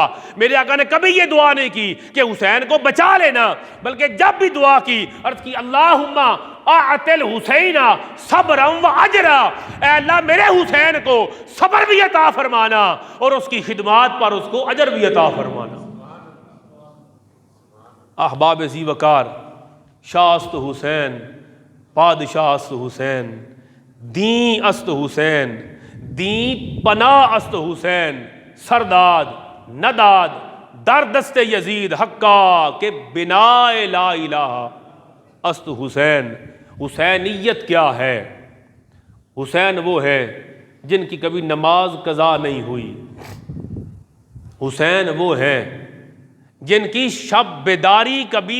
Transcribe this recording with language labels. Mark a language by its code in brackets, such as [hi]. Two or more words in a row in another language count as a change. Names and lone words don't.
[ur] میرے آقا نے کبھی یہ دعا نہیں کی کہ حسین کو بچا لینا، بلکہ جب بھی دعا کی عرض کی [ar] اللہم اعطل حسین صبرا و اجرا، [ur] اے اللہ میرے حسین کو صبر بھی عطا فرمانا اور اس کی خدمات پر اس کو اجر بھی عطا فرمانا۔ احباب ذی وقار، [fa] شاہ است حسین، بادشاہ است حسین، دین است حسین، دین پناہ است حسین، سرداد نداد در دست یزید حقا کہ بنا لا الہ است حسین۔ [ur] حسینیت کیا ہے؟ حسین وہ ہے جن کی کبھی نماز قضا نہیں ہوئی، حسین وہ ہے جن کی شب بیداری کبھی